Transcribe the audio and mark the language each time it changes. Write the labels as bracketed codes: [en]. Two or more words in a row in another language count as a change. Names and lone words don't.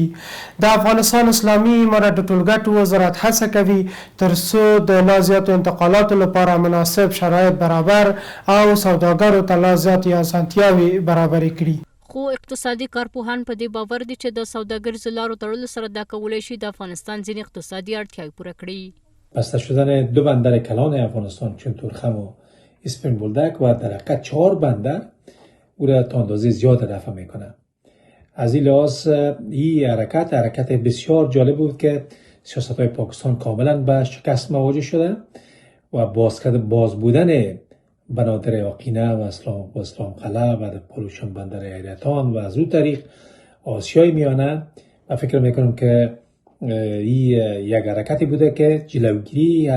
[ps] د افغانستان اسلامي امارت د ټولګټو وزارت هڅه کوي تر څو د لا زیاتو انتقالاتو لپاره مناسب شرایط برابر او سوداګرو ته لا زیاتې اسانتیاوې برابرې کړي. خو اقتصادي کارپوهان په دې باور دي چې د سوداګریزو لارو تړلو سره دا کولی شي د افغانستان ځینې اقتصادي اړتیاوې پوره کړي. [fa] بسته شدن 2 بندر کلان افغانستان چون تورخم و اسپین بولدک و در حقیقت 4 بندر او را تا اندازه زیاد رفع میکنه. از این لحاظ این حرکت بسیار جالب بود که سیاست‌های پاکستان کاملا به شکست مواجه شده و باز بودن بنادر آقینه و اسلام قلعه و پولوشن بندر حیرتان و از اون طریق آسیای میانه و فکر میکنم که این یک حرکتی بوده که جلوگیری